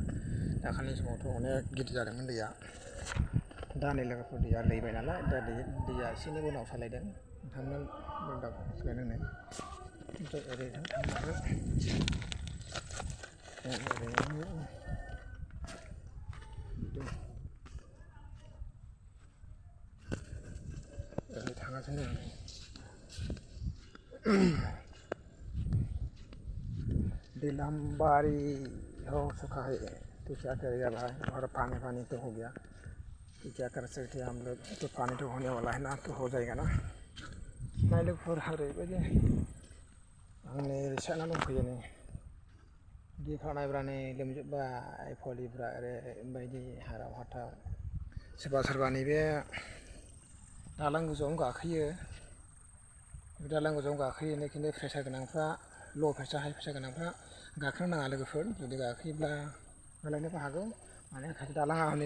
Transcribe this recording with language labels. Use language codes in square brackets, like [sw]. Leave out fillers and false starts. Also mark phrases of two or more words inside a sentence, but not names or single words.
[brx] दाखालिनि समावथ' अनेक गिदिर जादोंमोन दैया दा नै लोगोफोर दैया लैबाय नालाय दा दैया एसेनि उनाव सालायदों नोंथांमोन दा सालायदों ओमफ्राय ओरै थांनांगौ ओरै थांगासिनो दिलामबारी हो [hi] चुका है तो क्या करेगा भाई और पानी तो हो गया तो क्या कर सकते हैं हम लोग तो पानी तो होने वाला है ना तो हो जाएगा ना मैं लोग फिर [brx] ओरैबायदि आंनि रिक्साना दंफैयो नै दैफ्रा नायब्रा नै लोमजोब्बाय आइफवालिफ्रा ओरैबायदि हाराव हाथाव सोरबा नैबे दालां गोजौआवनो गाखोयो दालां गोजौआव गाखोयो खिन्थु प्रेसार गोनांफ्रा [en] low pressure high pressure [brx] गोनांफ्रा गाखोनो नाङा लोगोफोर जुदि गाखोयोब्ला गोलैनोबो हागौ माने खायसे दालाङा हनै